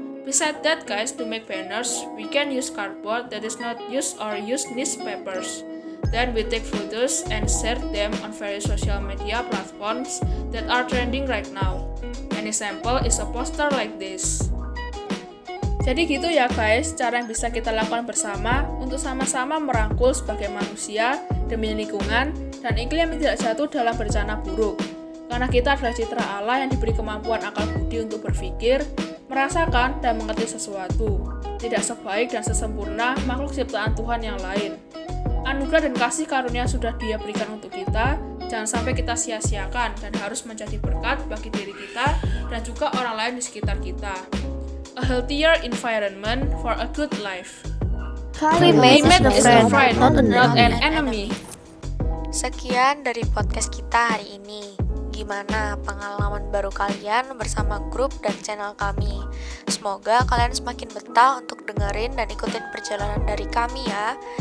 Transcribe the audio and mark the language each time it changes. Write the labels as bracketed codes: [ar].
[en] Besides that guys, to make banners, we can use cardboard that is not used or use newspapers. Then we take photos and share them on various social media platforms that are trending right now. An example is a poster like this. [id] Jadi gitu ya guys, cara yang bisa kita lakukan bersama untuk sama-sama merangkul sebagai manusia demi lingkungan dan iklim yang tidak jatuh dalam bencana buruk. Karena kita adalah citra Allah yang diberi kemampuan akal budi untuk berpikir, merasakan, dan mengerti sesuatu. Tidak sebaik dan sesempurna makhluk ciptaan Tuhan yang lain. Anugerah dan kasih karunia sudah Dia berikan untuk kita, jangan sampai kita sia-siakan dan harus menjadi berkat bagi diri kita dan juga orang lain di sekitar kita. [en] A healthier environment for a good life. Climate is a friend, not an enemy. [id] Sekian dari podcast kita hari ini. Gimana pengalaman baru kalian bersama grup dan channel kami? Semoga kalian semakin betah untuk dengerin dan ikutin perjalanan dari kami ya.